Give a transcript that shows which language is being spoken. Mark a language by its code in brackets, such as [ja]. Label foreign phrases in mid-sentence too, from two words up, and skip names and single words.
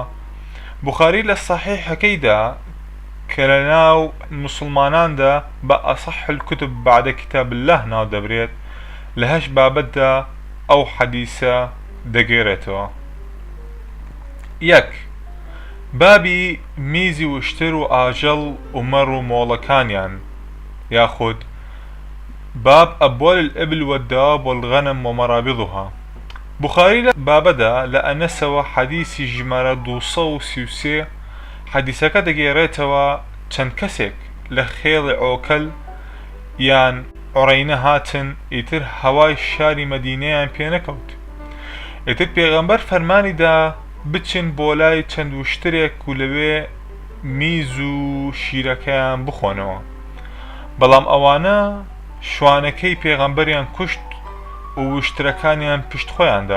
[ckb] بوخاری لە سەحیحەکەیدا کە لە ناو موسڵماناندا بە [ar] ئەصەح الکوتب بەعدە کتاب الله [ckb] ناو دەبرێت، لە 8 بابەتدا ئەو حەدیثە دەگێڕێتەوە. 1. بابی میزی وشتر و ئاژەڵ و مەڕ و مۆڵەکانیان، یاخود [ar] باب أبوال الإبل والدواب والغنم ومرابضها. [ckb] بخاري لە بابەدا لە ئەنەسەوە حەدیثی ژمارە 233 حەدیثەکە دەگێڕێتەوە چەند کەسێک لە خێڵی ئۆکەل یان عوڕەینە هاتن ئیتر هەوای شاری مەدینەیان پێ نەکەوت. ئیتر پێغەمبەر فەرمانیدا بچن بۆ لای چەند وشترێک و لەوێ میز و شیرەکەیان بخۆنەوە، بەڵام ئەوانە شوانەکەی پێغەمبەریان کوشت و وشترەکانیان پشت خۆیاندا.